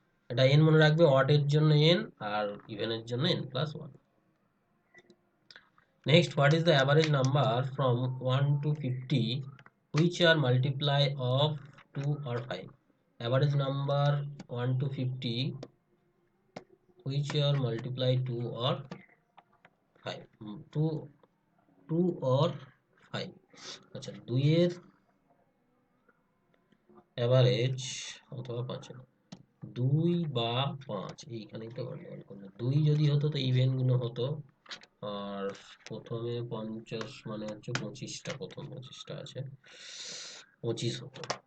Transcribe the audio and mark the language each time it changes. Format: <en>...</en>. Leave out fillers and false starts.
<bn>এটা n মনে রাখবে, অড এর জন্য n আর ইভেনের জন্য n plus 1।</bn> <en>Next, what is the average number from 1 to 50 which are multiply of 2 or 5? Average number 1 to 50 which are multiply 2 or 5, 2 or 5।</en> <bn>আচ্ছা, 2 এর average অথবা 5 এর, 2 বা 5, এইখানেই তো গন্ডগোল করলো। 2 যদি হতো তো ইভেন গুলো হতো, আর প্রথমে 50 মানে হচ্ছে 25টা, প্রথম 25টা আছে, 25 হতো।</bn>